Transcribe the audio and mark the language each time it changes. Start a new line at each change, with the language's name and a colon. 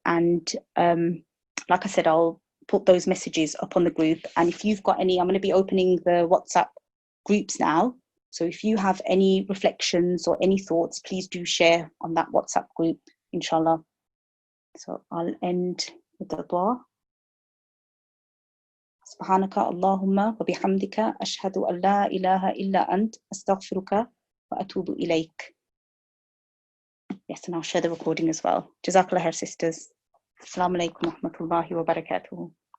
English: And like I said, I'll put those messages up on the group. And if you've got any, I'm going to be opening the WhatsApp groups now. So if you have any reflections or any thoughts, please do share on that WhatsApp group, inshallah. So I'll end with the dua.
Arabic: سبحانك اللهم وبحمدك أشهد أن لا إله إلا أنت أستغفرك وأتوب إليك.
English: Yes, and I'll share the recording as well. Jazakallah khair, sisters. Assalamu alaikum wa rahmatullahi wa barakatuh.